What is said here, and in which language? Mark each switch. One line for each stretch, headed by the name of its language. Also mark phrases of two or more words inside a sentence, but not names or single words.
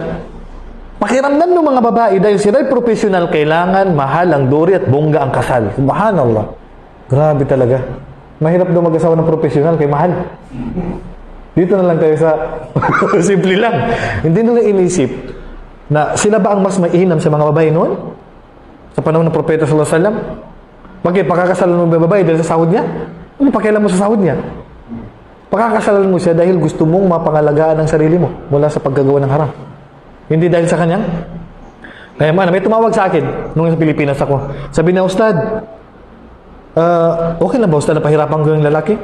Filipino: Pakiramdam ng mga babae, dahil sila ay professional, kailangan mahal ang duri at bongga ang kasal. Subhanallah. Grabe talaga. Mahirap daw mag-asawa ng professional, kay mahal. Dito na lang tayo sa simple lang. Hindi nila inisip na sila ba ang mas mainam sa mga babae noon? Sa panahon ng propeta
Arabic: صلى الله عليه وسلم?
Filipino: Bakit? Pakakasalan mo ba babae dahil sa sahod niya? Ano pakialam mo sa sahod niya? Pakakasalan mo siya dahil gusto mong mapangalagaan ang sarili mo mula sa paggagawa ng haram. Hindi dahil sa kanyang. Kaya may tumawag sa akin nung sa Pilipinas ako. Sabi niya, Ustad, okay na ba Ustad na pahirapan ko yung lalaki?